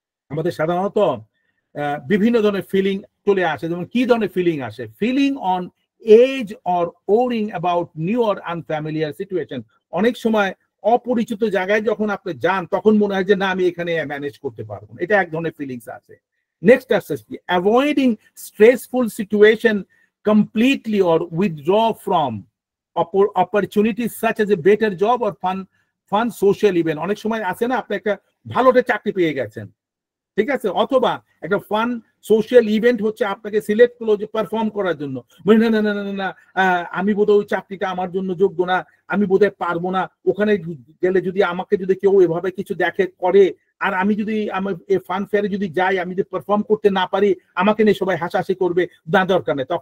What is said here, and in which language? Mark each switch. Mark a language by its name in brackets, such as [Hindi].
[Bangla] আমাদের সাধারণত বিভিন্ন ধরনের ফিলিং চলে আসে। যেমন কি ধরনের ফিলিং আসে? [English] Feeling on edge or worrying about new or unfamiliar situation. [Bangla] অনেক সময় অপরিচিত জায়গায় যখন আপনি যান তখন মনে হয় যে না আমি এখানে ম্যানেজ করতে পারবো, এটা এক ধরনের ফিলিংস আছে। নেক্সট আসছে কি? [English] Avoiding stressful situation completely or withdraw from opportunities such as a better job or fun social event। [Bangla] অনেক সময় আছে না আপনি একটা ভালো একটা চাকরি পেয়ে গেছেন, ঠিক আছে, অথবা একটা ফান সোশ্যাল ইভেন্ট হচ্ছে আপনাকে সিলেক্ট করলো যে পারফর্ম করার জন্য, না না না না না আমি বোধহয় ওই চাকরিটা আমার জন্য যোগ্য না, আমি বোধহয় পারবো না, ওখানে গেলে যদি আমাকে যদি কেউ এভাবে কিছু দেখে করে আর আমি যদি আমার ফান ফেয়ারে যদি যাই আমি যদি পারফর্ম করতে না পারি আমাকে নিয়ে সবাই হাসাহাসি করবে, না দরকার নেই।